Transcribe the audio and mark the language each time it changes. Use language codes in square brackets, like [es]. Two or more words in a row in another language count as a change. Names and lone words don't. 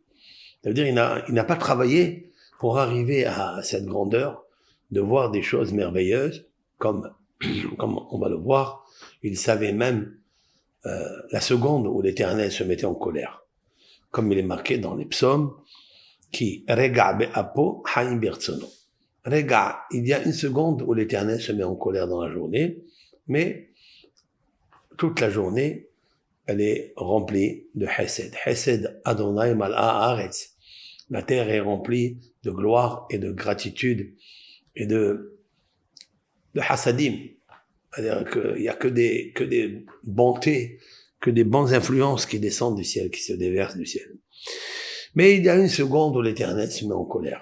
[fr] Ça veut dire, il n'a pas travaillé pour arriver à cette grandeur, de voir des choses merveilleuses, comme on va le voir, il savait même la seconde où l'Éternel se mettait en colère. Comme il est marqué dans les psaumes, [he] כי רגע באפו חיים ברצונו. [fr] Rega, il y a une seconde où l'Éternel se met en colère dans la journée, mais toute la journée, elle est remplie de Hesed. [he] חסד אדוני מלאה הארץ. [fr] La terre est remplie de gloire et de gratitude et de hasadim. C'est-à-dire qu'il y a que des bontés, que des bonnes influences qui descendent du ciel, qui se déversent du ciel. Mais il y a une seconde où l'Éternel se met en colère.